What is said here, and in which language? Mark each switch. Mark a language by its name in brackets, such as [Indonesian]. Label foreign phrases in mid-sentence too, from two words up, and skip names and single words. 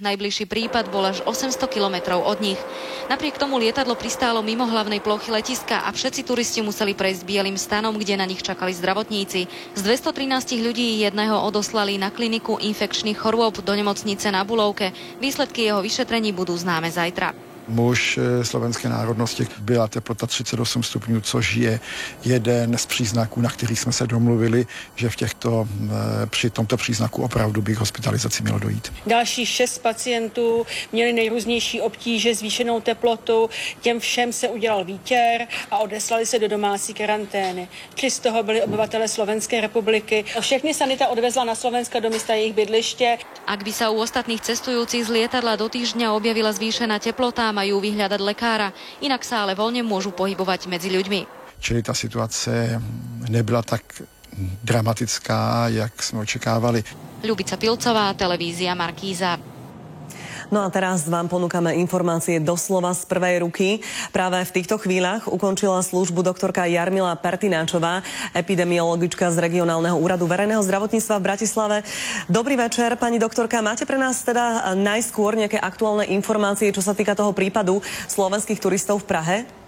[Slovak] Najbližší prípad bol až 800 kilometrov od nich. Napriek tomu lietadlo pristálo mimo hlavnej plochy letiska a všetci turisti museli prejsť bielým stanom, kde na nich čakali zdravotníci. Z 213 ľudí jedného odoslali na kliniku infekčných chorôb do nemocnice na Bulovke. Výsledky jeho vyšetrení budú známe zajtra. [Czech] Muž slovenské národnosti, byla teplota 38 stupňů, což je jeden z příznaků, na který jsme se domluvili, že při tomto příznaku opravdu by k hospitalizaci mělo dojít. Další 6 pacientů měli nejrůznější obtíže, zvýšenou teplotu, těm všem se udělal výtěr a odeslali se do domácí karantény. 3 z toho byli obyvatelé Slovenské republiky. Všechny sanita odvezla na Slovensko do místa jejich bydliště. [Slovak] Ak by sa u ostatných cestujúcich z lietadla do týždňa objavila zvýšená teplota, majú vyhľadať lekára, inak sa ale voľne môžu pohybovať medzi ľuďmi. [Czech] Čili ta situace nebyla tak dramatická, jak jsme očekávali. [Slovak] Ľubica Pilcová, televízia Markíza. No a teraz vám ponúkame informácie doslova z prvej ruky. Práve v týchto chvíľach ukončila službu doktorka Jarmila Pertináčová, epidemiologička z Regionálneho úradu verejného zdravotníctva v Bratislave. Dobrý večer, pani doktorka. Máte pre nás teda najskôr nejaké aktuálne informácie, čo sa týka toho prípadu slovenských turistov v Prahe?